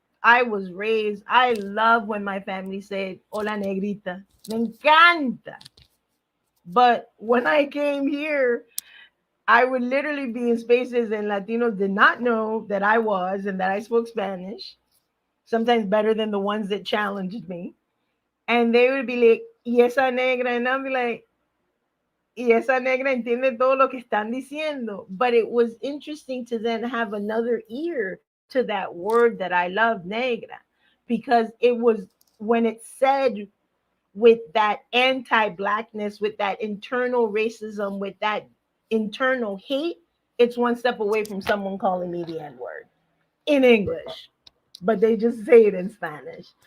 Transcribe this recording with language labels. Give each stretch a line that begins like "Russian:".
English: I was raised, I love when my family said,
Spanish: hola negrita. Me encanta.
English: But when I came here, I would literally be in spaces and Latinos did not know that I was and that I spoke Spanish, sometimes better than the ones that challenged me. And they would be like,
Spanish: y esa negra,
English: and I'll be like,
Spanish: y esa negra entiende todo lo que están diciendo.
English: But it was interesting to then have another ear to that word that I love, negra, because it was when it's said with that anti-blackness, with that internal racism, with that internal hate, it's one step away from someone calling me the N-word in English, but they just say it in Spanish.